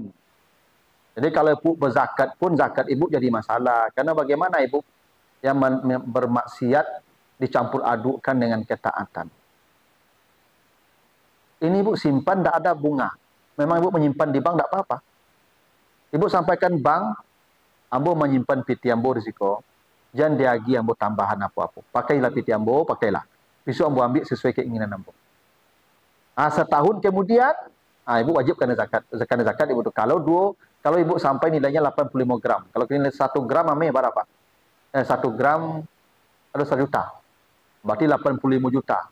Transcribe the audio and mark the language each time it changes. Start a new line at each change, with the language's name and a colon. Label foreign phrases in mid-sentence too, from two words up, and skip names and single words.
Indonesian: Jadi kalau ibu berzakat pun zakat ibu jadi masalah. Karena bagaimana ibu yang bermaksiat dicampur adukkan dengan ketaatan. Ini ibu simpan tidak ada bunga. Memang ibu menyimpan di bank tidak apa-apa. Ibu sampaikan bank,
Minangkabau: ambo menyimpan piti ambo risiko. Jangan diagi ambo tambahan apa-apa. Pakailah piti ambo, pakailah. Besok ambo ambil sesuai keinginan ambo.
Indonesian: Setahun kemudian, ibu wajib kena zakat. Kena zakat ibu tu. Kalau ibu sampai nilainya 85 gram. Kalau nilai 1 gram ame berapa? 1 gram ada 1 juta. Berarti 85 juta.